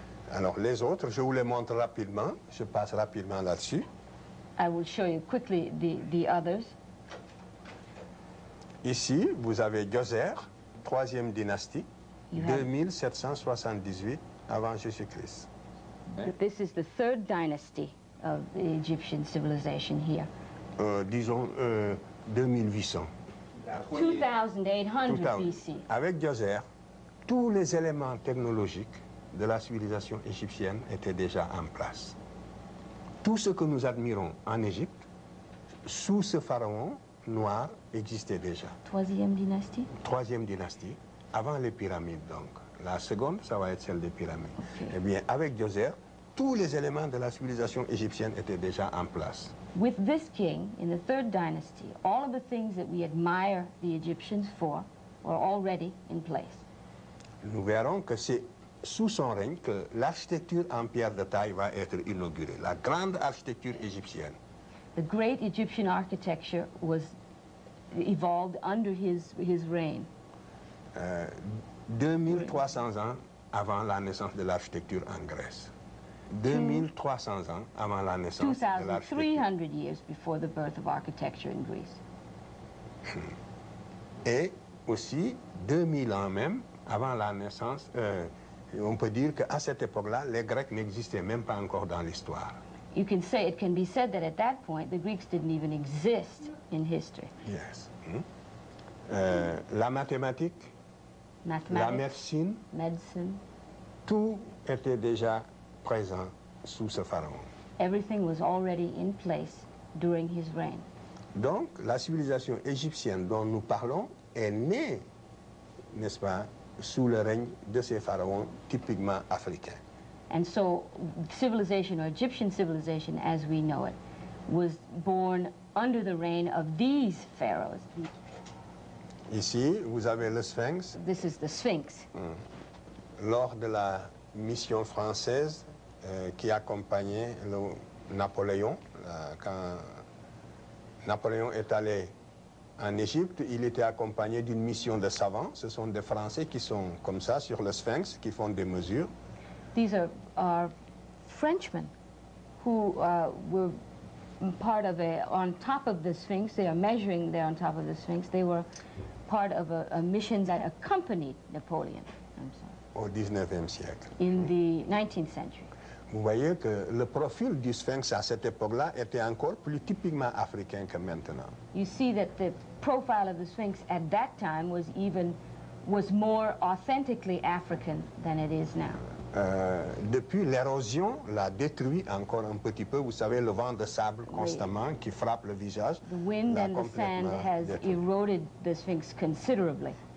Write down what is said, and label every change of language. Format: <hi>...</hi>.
<fr>Alors, les autres, je vous les montre rapidement. Je passe rapidement là-dessus.</fr> <en>I will show you quickly the others.</en> <fr>Ici, vous avez Djoser, 3e dynastie, 2778 avant Jésus-Christ.</fr> <en>This is the 3rd dynasty of the Egyptian civilization here.</en> <fr>Disons 2800.</fr> <en>2800 BC.</en> <fr>Avec Djoser, tous les éléments technologiques de la civilisation égyptienne étaient déjà en place. Tout ce que nous admirons en Égypte, sous ce pharaon noir, existait déjà. 3e dynastie? 3e dynastie, avant les pyramides donc. La seconde, ça va être celle des pyramides.</fr> <en>Okay.</en> <fr>Eh bien, avec Djoser, tous les éléments de la civilisation égyptienne étaient déjà en place.</fr> <en>With this king, in the third dynasty, all of the things that we admire the Egyptians for were already in place.</en> <fr>Nous verrons que c'est sous son règne que l'architecture en pierre de taille va être inaugurée, la grande architecture égyptienne.</fr> <en>The great Egyptian architecture was evolved under his reign.</en> <fr>2300 ans avant la naissance de l'architecture en Grèce. 2300 ans avant la naissance de l'architecture.</fr> <en>2,300 years before the birth of architecture in Greece.</en> <fr>Et aussi 2000 ans même avant la naissance, on peut dire qu'à cette époque-là, les Grecs n'existaient même pas encore dans l'histoire.</fr> <en>It can be said that at that point, the Greeks didn't even exist in history. Yes.</en> <fr>La mathématique, la</fr> <en>Mathematics,</en> <fr>médecine, tout était déjà présent sous ce pharaon.</fr> <en>everything was already in place during his reign.</en> <fr>Donc, la civilisation égyptienne dont nous parlons est née, n'est-ce pas, sous le règne de ces pharaons typiquement africains.</fr> <en>And so civilization, or Egyptian civilization as we know it, was born under the reign of these pharaohs.</en> <fr>Ici, vous avez le Sphinx.</fr> <en>This is the Sphinx.</en> <fr>Lors de la mission française qui accompagnait Napoléon, quand Napoléon est allé en Égypte, il était accompagné d'une mission de savants. Ce sont des Français qui sont comme ça sur le Sphinx, qui font des mesures.</fr> <en>These are Frenchmen who were part of on top of the Sphinx. They are measuring there on top of the Sphinx. They were part of a mission that accompanied Napoleon. I'm sorry.</en> <fr>Au 19e siècle.</fr> <en>In the 19th century.</en> <fr>Vous voyez que le profil du Sphinx à cette époque-là était encore plus typiquement africain que maintenant.</fr> <en>You see that the profile of the Sphinx at that time was more authentically African than it is now.</en> <fr>Depuis, l'érosion l'a détruit encore un petit peu. Vous savez, le vent de sable constamment qui frappe le visage.</fr> <en>The wind and the sand has eroded the Sphinx considerably.</en>